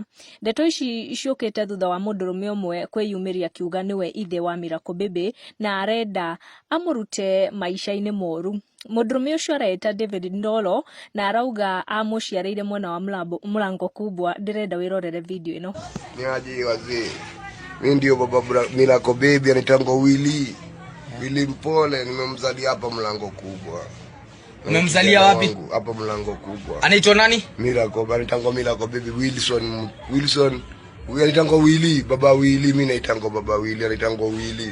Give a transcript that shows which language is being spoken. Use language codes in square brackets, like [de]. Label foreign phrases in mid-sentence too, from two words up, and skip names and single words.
[ki] Ndeto ici ciũkĩte thutha wa Mundurume ũmwe kwĩyumĩria akiuga nĩwe ithe wa Miracle Baby na arenda amũrute maisha-inĩ moru. Mundurume ũcio areta David Ndolo na arauga amũciarĩire mwena wa Mlango Kubwa. Ndĩrenda wĩrorere video ĩno. [sw] Niaje wazee, mimi ndio baba Miracle Baby, anaitwa Willy Mpole, nimemzalia hapa Mlango Kubwa. Umemzalia wapi? Hapa Mlango Kubwa. Anaitwa nani? Miracle, anaitwa Miracle Baby Wilson. Huyu anaitwa Willy, baba Willy, mimi naitwa baba Willy, anaitwa Willy.